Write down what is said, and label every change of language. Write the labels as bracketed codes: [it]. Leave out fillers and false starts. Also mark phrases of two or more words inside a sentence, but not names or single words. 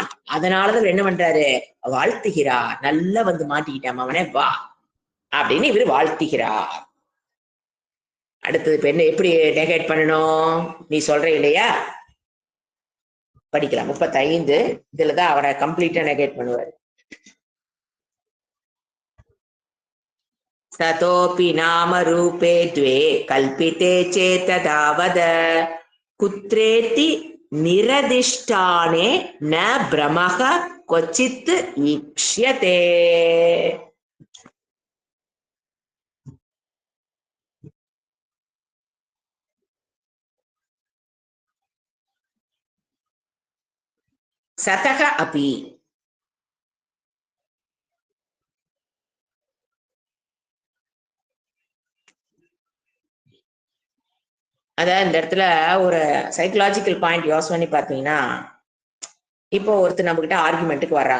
[ta] அதனாலதான் என்ன பண்றாரு, வாழ்த்துகிறார். நல்லா வந்து மாட்டிக்கிட்டான் அவனே, வா அப்படின்னு இவரு வாழ்த்துகிறார். அடுத்தது இப்ப என்ன, எப்படி நெகேட் பண்ணணும் நீ சொல்ற இல்லையா, படிக்கலாம். 35 இதுலதான் அவரை [en] completely negate [ta] பண்ணுவாரு. [sa] ततोऽपि नाम रूपे द्वे कल्पिते चेतदावद कुत्रेति निरदिष्टाने न भ्रमः क्वचित् ईक्ष्यते. सतः अपि [ta] அதாவது இந்த இடத்துல ஒரு [en] psychological point [ta] யோசனை பண்ணி பார்த்தீங்கன்னா, இப்போ ஒருத்தர் நம்ம கிட்ட ஆர்குமெண்ட்டுக்கு வர்றாங்க.